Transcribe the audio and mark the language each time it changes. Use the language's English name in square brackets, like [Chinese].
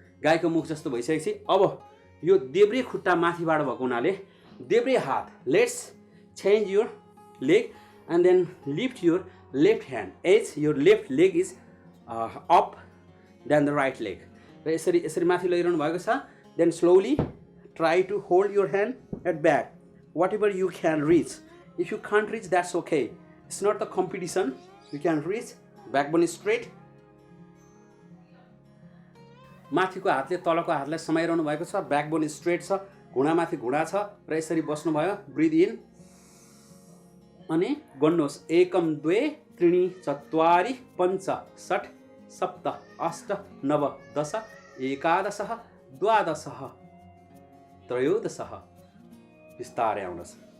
[Nepali] गाईको मुख जस्तो भइसकेपछि अब यो देब्रे खुट्टा माथिबाट भएको हुनाले देब्रे हात, [English] Let's change your leg and then lift your left hand as your left leg is up than the right leg. [Nepali] र यसरी यसरी माथि लैरहनु भएको छ। [English] then slowly try to hold your hand at back whatever you can reach. If you can't reach, that's okay. It's not the competition. You can reach. Backbone straight. [Nepali] माथिको हातले तलको हातलाई समाइरहनु भएको छ। ब्याकबोन स्ट्रेट छ, घुँडामाथि घुँडा छ र यसरी बस्नुभयो। ब्रिथ इन अनि गन्नुहोस्। 1 2 3 4 5 6 7 8 9 10 11 12 13 बिस्तारै आउनुहोस्।